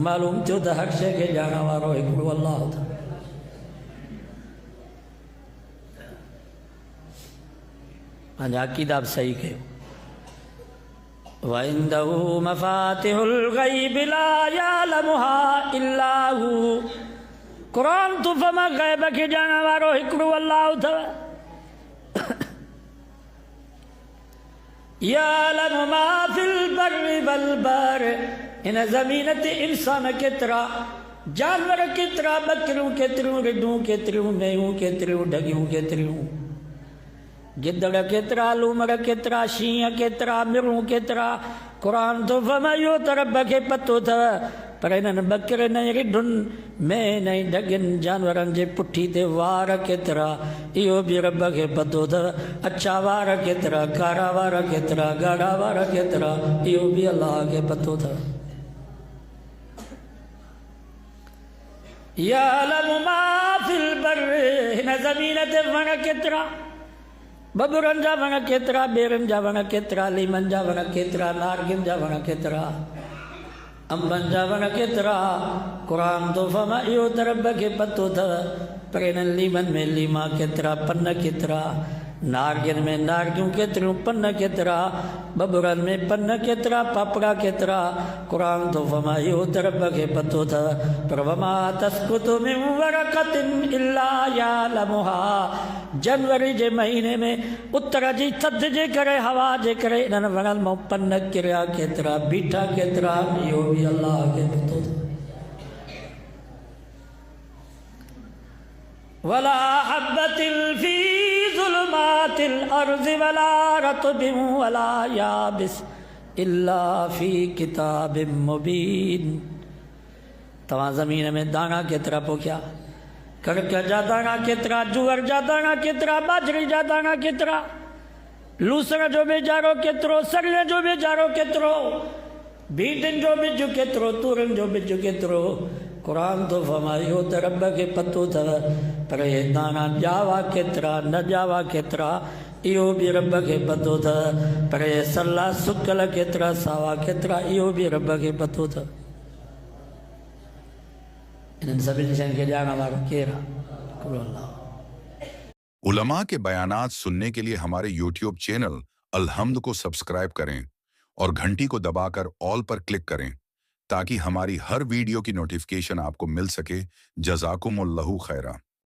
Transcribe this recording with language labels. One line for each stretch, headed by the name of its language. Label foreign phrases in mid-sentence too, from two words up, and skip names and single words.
Sindhi: मालूम थियो त हर शइ खे ॼाणण वारो हिकिड़ो अलाह अथव। पंहिंजा अक़ीदा बि सही कयो।
Arabic: وعنده مفاتح الغيب لا يعلمها إلا هو.
Sindhi: क़ुरान तुफ़ मां ग़ैब खे ॼाणण वारो हिकिड़ो अलाह अथव।
Arabic: يعلم ما في البر والبحر.
Sindhi: हिन ज़मीन ते इंसान केतिरा, जानवर केतिरा, बकरियूं केतिरियूं, रिढूं केतिरियूं, मेंहूं केतिरियूं, ढगियूं केतिरियूं, गिदड़ केतिरा, लूमड़ केतिरा, शींहं केतिरा, मिरूं केतिरा। क़ुरान थो फरमाए इहो त रब खे पतो अथव, पर हिननि बकरियुनि ऐं रिढुनि मेंहनि ऐं ढगियुनि जानवरनि जे पुठी ते वार केतिरा, इहो बि रब खे पतो अथव। अछा वार केतिरा, कारा वार केतिरा, ॻाढ़ा वार केतिरा, इहो बि अलाह खे पतो अथव।
Arabic: يعلم ما في البر.
Sindhi: हिन ज़मीन ते वण केतिरा, बबुरनि जा वण केतिरा, ॿेरनि जा वण केतिरा, लीमनि जा वण केतिरा, नारगियुनि जा वण केतिरा, अंबनि जा वण केतिरा। क़ुरान थो फरमाए इहो त रब खे पतो अथव, पर हिननि लीमनि में लीमा केतिरा, पन केतिरा, नारगियुनि में नारगियूं केतिरियूं, पन केतिरा, बबुरनि में पन केतिरा, पापड़ा केतिरा। क़ुरान थो फरमाए इहो त रब खे पतो अथव, पर
Arabic: وما تسقط من ورقة إلا يعلمها.
Sindhi: जनवरी जे महीने में उतर जी थधि जे करे, हवा जे करे इन्हनि वणनि मां पन किरिया केतिरा, बीठा केतिरा, इहो बि अलाह खे पतो अथव।
Arabic: ولا حبة في ظلمات الأرض ولا رطب ولا يابس إلا في كتاب مبين.
Sindhi: तव्हां ज़मीन में दाणा केतिरा पोखिया, कणिक जा दाणा केतिरा, जुअर जा दाणा केतिरा, बाजरी जा दाणा केतिरा, लूसण जो बेजारो केतिरो, सरिये जो बेजारो केतिरो, भींडियुनि जो बिज केतिरो, तूरियुनि जो बिज केतिरो। क़ुरान थो फरमाए इहो त रब खे पतो अथव, पर हे दाणा ॼावा केतिरा, न ॼावा केतिरा, इहो बि रब खे पतो अथव, पर हे सला सुकल केतिरा, सावा केतिरा, इहो बि रब खे पतो अथव। इन्हनि सभिनी शयुनि खे ॼाणण वारो केरु आहे? हिकिड़ो अलाह।
Hindi: उलमा के बयानात सुनने के लिए हमारे YouTube चैनल अलहम्द को सब्सक्राइब करें और घंटी को दबाकर ऑल पर क्लिक करें ताकि हमारी हर वीडियो की नोटिफिकेशन आपको मिल सके।
Arabic: جزاكم الله خيرا.